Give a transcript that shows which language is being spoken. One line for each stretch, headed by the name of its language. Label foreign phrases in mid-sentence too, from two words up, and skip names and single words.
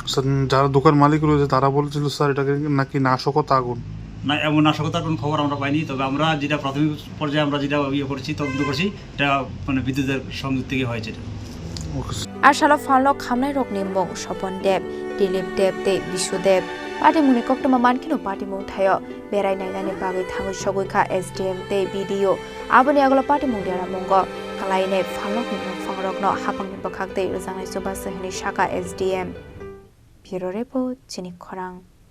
Bangla: স্যার, যারা দোকান মালিক রয়েছে তারা বলছিল স্যার এটাকে নাকি নাশকতা আগুন। না, এমন নাশকতার কোনো খবর আমরা পাইনি। তবে আমরা যেটা প্রাথমিক পর্যায়ে আমরা যেটা করছি, তদন্ত করছি, এটা মানে বিদ্যুতের সংযোগ থেকে হয়েছে এটা। ওকে স্যার।
Kok Borok: আর সালো ফালক খামনাই রক নিমং স্বপন দেব, দিলীপ দেব তে বিশ্বদেব পাটিमुंनि कक्टमा मानखिनो पाटिमुं थायो बेराय नायनानै बागै थाङै सगैखा SDM ते BDO आबोनि आगोलाव पाटिमुं देरा मंग खालायने फालक निमं फांरकनो हापांनि बखाक ते रजांनाय सुबा सहनि शाखा SDM बिरो रेपो चिनि खरां।